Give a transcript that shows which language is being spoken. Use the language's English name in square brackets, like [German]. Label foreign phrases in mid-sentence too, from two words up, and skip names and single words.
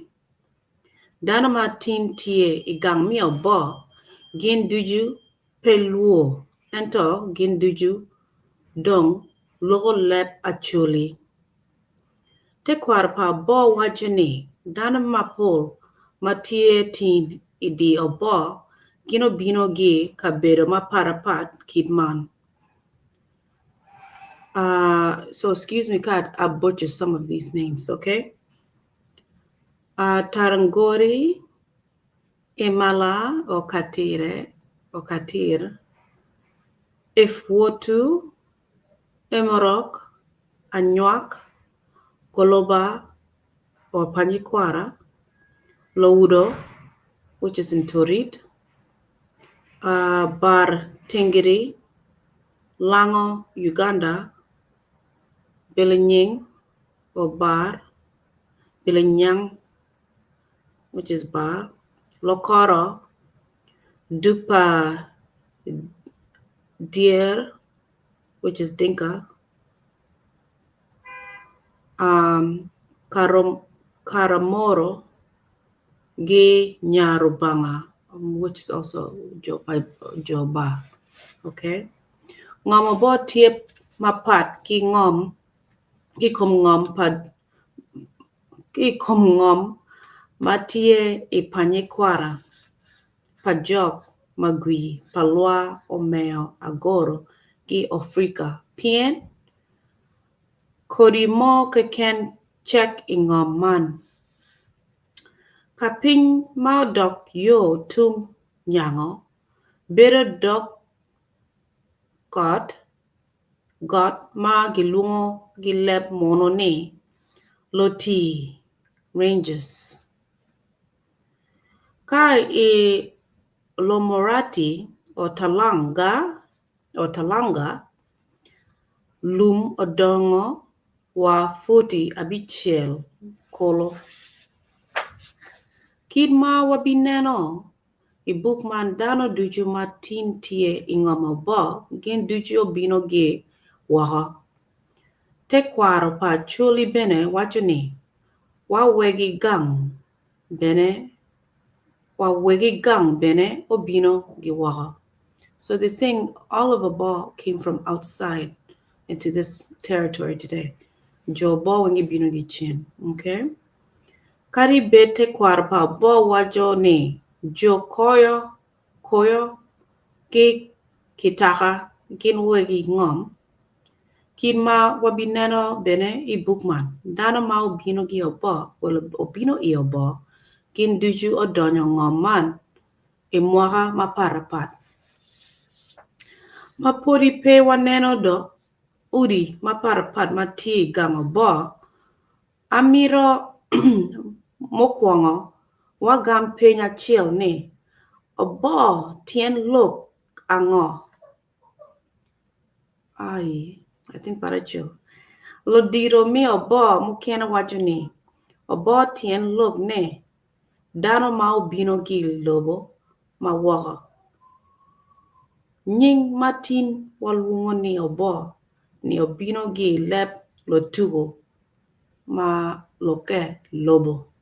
[Acoli] Dano matin tie I gang mi Obbo gin duju peluo ento gin duju dong logo Leb Acholi. Te kwar pa Obbo wajoni dano mapol matie tin idi Obbo gino bino gi kabedo maparapat kidman. [English] So excuse me, God, I butchered some of these names, okay? Tarangori, Imala, or Katire, or Katir, Ifwotu, Emorok, Anywak, Koloba, or Panyikwara, Loudo, which is in Torit, Bar Tingiri, Lango, Uganda, Bilinying, or Bar, Bilinyang, which is Bar, Lokoro, Dupa Deer, which is Dinka, Karamoro, Ge Nyarubanga, which is also Joba. Okay. [Acoli] Ngom Obbo tiep mapat ki ngom ki kom ngom pad ki kom ngom matie Panyikwara, Pajok, Magui, Palwa, Omeo, Agoro, gi Afrika, Pien, Kodimo keken check ingom man. Kaping maudok yo tung nyango, better dok got ma gilungo gileb monone, loti ranges. Kai Lomorati or Talanga, lum odongo wa futi abichel kolo. Kidma wabineno ibukman dano duju matin tie ingom Obbo gin duju obino ge waha. Te kwaro pa chuli bene wachuni wa wegi gang bene obino ge waha. [English] So they're saying all of Obbo came from outside into this territory today. [Acoli] Jo Obbo wengi bino ge chin, okay? Kari bete kwarpa Obbo wajo ni jo koyo ki kitaka gin wegi ngom kin ma wabineno bene I bukman dano ma obino gi Obbo wala obino I Obbo gin duju odonyo ngom man mwaka maparapat. Mapori pe waneno do udi maparapat mati gang Obbo amiro mokwongo wagam penya chiel ni Obbo tien lok ango. [English] I think paracho. [Acoli] Lodiro mi Obbo mukena wajuni. Obbo tien lok ne. Dano ma obino gi lobo ma waka. Nying matin walungo ni Obbo ni obino gi leb lotugo ma loke lobo.